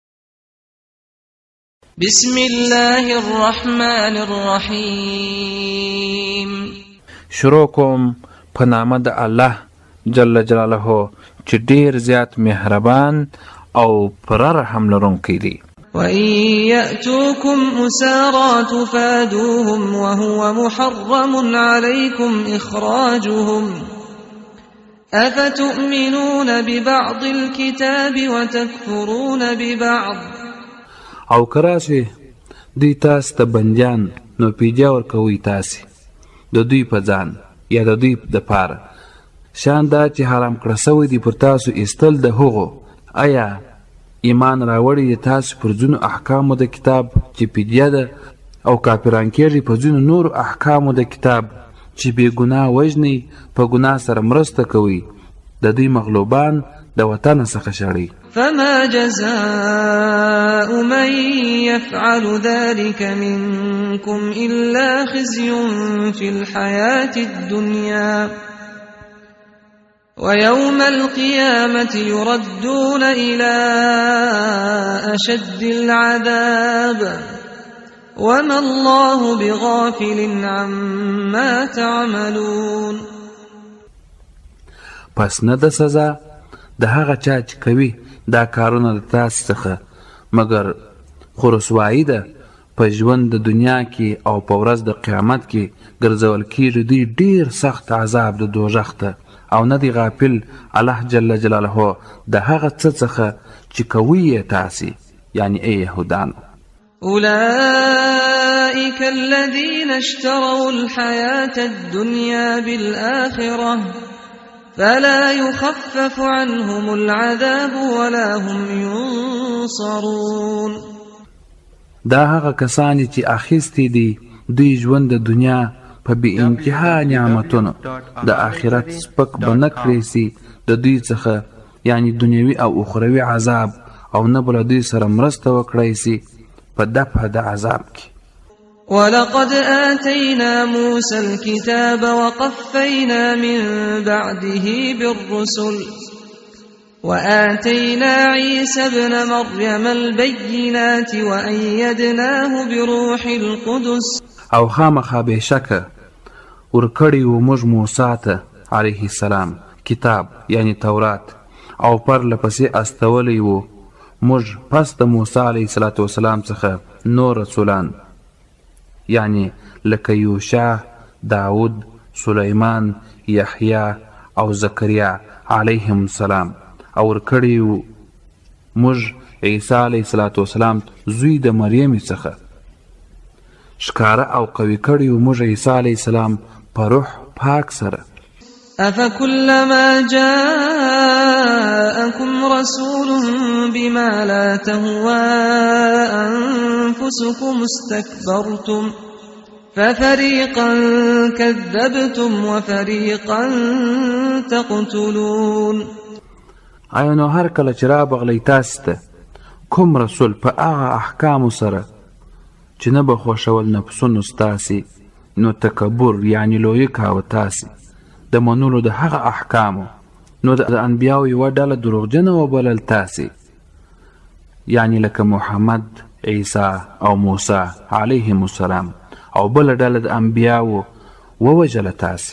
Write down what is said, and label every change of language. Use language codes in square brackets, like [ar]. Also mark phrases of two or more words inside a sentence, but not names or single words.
[ar] بسم الله الرحمن الرحیم. [ps] شروع کوم په نامه د الله [ar] جل جلاله [ps] چې ډیر زیات مهربان او پر رحم لرونکی دی. [ar] وَإِن يَأْتُوكُمْ أُسَارَىٰ تُفَادُوهُمْ وَهُوَ مُحَرَّمٌ عَلَيْكُمْ إِخْرَاجُهُمْ أَفَتُؤْمِنُونَ بِبَعْضِ الْكِتَابِ وَتَكْفُرُونَ بِبَعْضٍ. [ps] او کراسي دوی تاسو ته بندیان نو پیجا ورکوي تاسو د دوی په ځان یا د دوی د پاره شان دا چې حرام کړه سوی دی پر تاسو استل د هغو. آیا ایمان راوړی تاسو پر ځینو احکامو د کتاب چې پیډیا ده او کافران کېږي په ځینو نور احکامو د کتاب چې بې ګناه وژني په ګناه سره مرسته کوي د دوی مغلوبان د وطن څخه شړي. [ar] فما جزاء من يفعل ذلك منكم إلا خزي في الحياة الدنيا ويوم القيامة يردون إلى أشد العذاب وما الله بغافل عما تعملون. [ps] پس نه د سزا د هغه چا چې کوي دا کارونه د تاسو څخه مګر خو رسوایي ده په ژوند د دنیا کې او په ورځ د قیامت کې ګرځول کېږي دوی ډیر سخت عذاب د دوزخ ته او نه دی غافل الله [ar] جل جلاله [ps] د هغه څه څخه چې کوي یې تاسې یعنی ای یهودانو. [ar] أولئك الذين اشتروا الحياة الدنيا بالآخرة فلا يخفف عنهم العذاب ولا هم ينصرون. [ps] دا هغه کسانی چې اخیستی دي دوی ژوند د دنیا په بې انتها نعمتونو د آخرت سپک به نه کړی سي د دوی څخه یعنی دنیوي او اخروي عذاب او نه به له دوی سره مرسته وکړی سي په دفع د عذاب کې. [ar] ولقد آتينا موسى الكتاب وقفينا من بعده بالرسل وآتينا عيسى ابن مريم البينات وأيدناه بروح القدس. [ps] او خامخا بېشکه ورکړی و موږ موسی ته [ar] علیه السلام [ps] کتاب یعنی تورات او پرله پسې استولی و موږ پس د موسی [ar] علیه السلام [ps] څخه نور رسولان یعنی لکه یوشع، داود، سلیمان، یحیی او زکریا [ar] علیهم السلام [ps] او ورکړی و موږ عیسی [ar] علیه السلام [ps] زوی د مریم څخه شکاره او قوي کړی و موږ عیسی [ar] علیه السلام [ps] په روح پاک سره. [ar] أفكلما جاءكم رسول بما لا تهوى أنفسكم استكبرتم ففريقا كذبتم وفريقا تقتلون. [ps] آیا نو هر کله چې رابغلی تاسو ته کوم رسول په هغه احکامو سره چې نه به خوښول نفسونو ستاسې نو تکبر یعنی لویه کاوه تاسې د منلو د هغه احکامو نو د انبیاو یوه ډله دروغجنه وبلل تاسې یعنی لکه محمد، عیسی او موسی [ar] علیهم السلام [ps] او بله ډله د انبیاو ووژله تاسې.